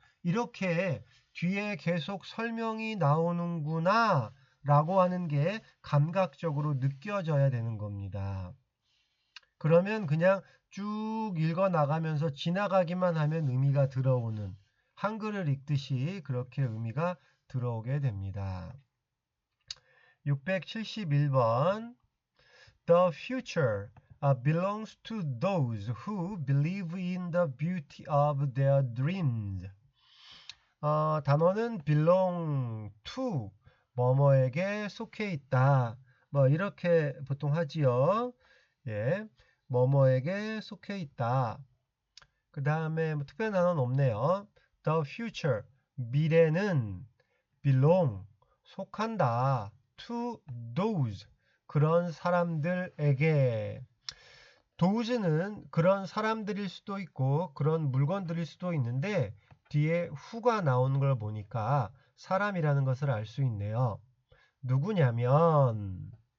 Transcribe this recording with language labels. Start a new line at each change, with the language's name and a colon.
Korean: 이렇게 뒤에 계속 설명이 나오는구나 라고 하는 게 감각적으로 느껴져야 되는 겁니다. 그러면 그냥 쭉 읽어 나가면서 지나가기만 하면 의미가 들어오는, 한글을 읽듯이 그렇게 의미가 들어오게 됩니다.
English: 671번 The future belongs to those who believe in the beauty of their dreams.
Korean: 단어는
English: belong to,
Korean: 뭐뭐에게 속해 있다. 뭐 이렇게 보통 하지요. 예, 뭐뭐에게 속해 있다. 그 다음에 뭐 특별한 단어는 없네요.
English: The future,
Korean: 미래는 belong, 속한다.
English: To those,
Korean: 그런 사람들에게. those는 그런 사람들일 수도 있고 그런 물건들일 수도 있는데 뒤에 who가 나오는 걸 보니까 사람이라는 것을 알 수 있네요. 누구냐면